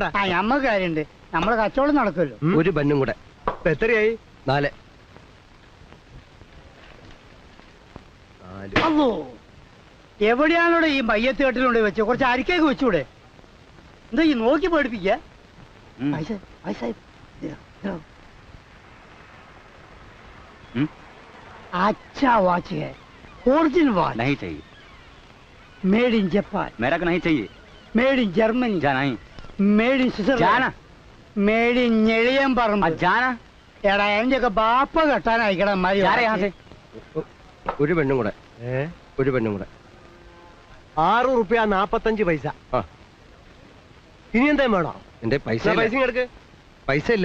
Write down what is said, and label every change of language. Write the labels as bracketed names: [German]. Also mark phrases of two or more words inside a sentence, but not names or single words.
[Malayalam] ആ ഞമ്മക്ക് കാര്യണ്ട്, നമ്മളെ കച്ചവടം നടക്കുമല്ലോ. ഒരു ബന്നും കൂടെ. ഇപ്പൊ എത്രയായി? 4. അല്ലോ, എവിടെയാണോ ഈ മയ്യത്ത് കെട്ടിലുണ്ട് വെച്ച് കുറച്ച് അരിക്കേക്ക് വെച്ചൂടെ? എന്താ ഈ നോക്കി പഠിപ്പിക്ക? [Hindi] अच्छा वॉच है, [English] original watch [Hindi] नहीं चाहिए। [English] made in Japan. [Hindi] मेरा को नहीं चाहिए। [English] made in Germany. [Hindi] जा नहीं। [English] made in Switzerland. [Hindi] जाना। [English] made in ഞെളിയമ്പറമ്പ്. [Hindi] जाना। [Malayalam] എടാ എന്റെയൊക്കെ ബാപ്പ കെട്ടാനായിക്കടാ മതി. ഒരു പെണ്ണും കൂടെ. ഒരു പെണ്ണും കൂടെ. 6 റുപ്യ 45 പൈസ. ഇനി എന്താ വേണോ? എന്റെ പൈസ എടുക്ക്. പൈസ ഇല്ല.